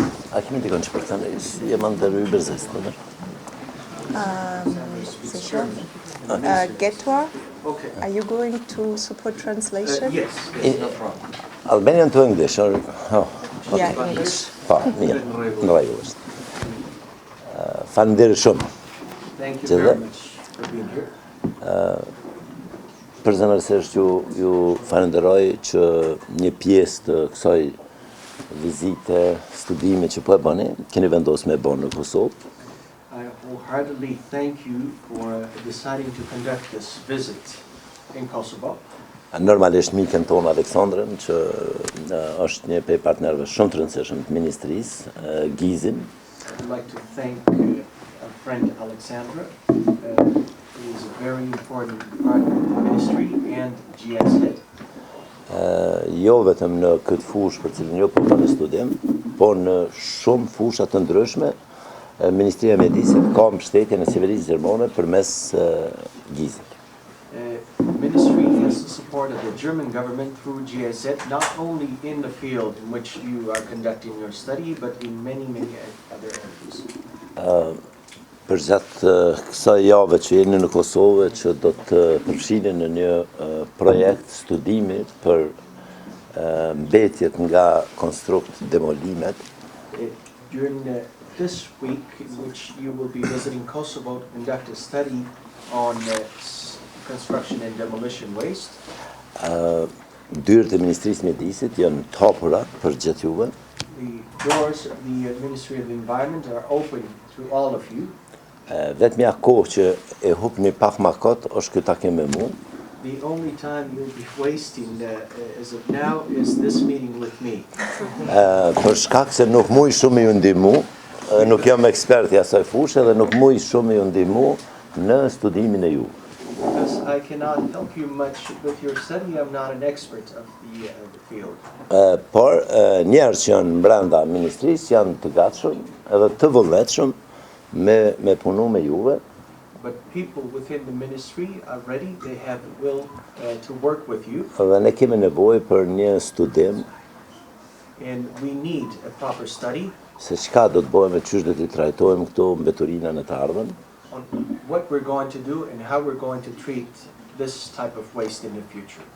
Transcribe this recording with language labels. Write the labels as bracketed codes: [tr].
[sq] A kemi dikon që për të thënë, jam ndër [de] übersetzt, oder? Sicher. [en] Getor, are you going to support translation? Yes, no problem. Albanian to English, or... Oh, Yeah, English. [sq] pa, mirë, në rregull është. Faleminderit shumë. [en] Thank you very much for being here. [sq] Përzemërsisht ju falenderoj që një pjesë të kësaj vizite, studime që po e bëni, keni vendosur me bënë në Kosovë. [en] I wholeheartedly thank you for deciding to conduct this visit in Kosovo. [sq] Normalisht mikën tonë Aleksandrën, që është një prej partnerëve shumë të rëndësishëm të ministrisë, Gizin. [en] I'd like to thank our friend Alexandra, who is a very important part of the ministry and GSED. [sq] Jo vetëm në këtë fushë për cilën jo po bëni studim, po në shumë fusha të ndryshme, Ministria e Mjedisit ka mbështetje në qeverisë gjermane përmes Gizit. [en] Ministry has the support of the German government through GSZ, not only in the field in which you are conducting your study, but in many other areas. [sq] Për gjatë kësaj jave që jeni në Kosovë, që do të përfshini në një projekt studimi për mbetjet nga konstrukt demolimet. [en] During this week, in which you will be visiting Kosovo to conduct a study on construction and demolition waste. [sq] Dyert e Ministrisë Mjedisit janë të hapura për gjithë juve. [en] The doors of the Ministry of the Environment are open to all of you. [sq] Vetmja kohë që e hupni pak më kot është ky takim me mua. [en] The only time you'll be wasting as of now is this meeting with me. [sq] Për shkak se nuk muj shumë ju ndihmu, nuk jam ekspert i asaj fushë dhe nuk muj shumë ju ndihmu në studimin e juve. [en] Because I cannot help you much with your study, I'm not an expert of the field. [sq] Por njerëz që janë brenda ministrisë janë të gatshëm edhe të vullnetshëm me punu me juve. [en] But people within the ministry are ready, they have the will to work with you. [sq] Dhe ne kemi nevojë për një studim. [en] And we need a proper study. [sq] Se çka do të bëjmë, çysh do t'i trajtojmë këto mbeturinat në të ardhmen. [en] On what we're going to do and how we're going to treat this type of waste in the future.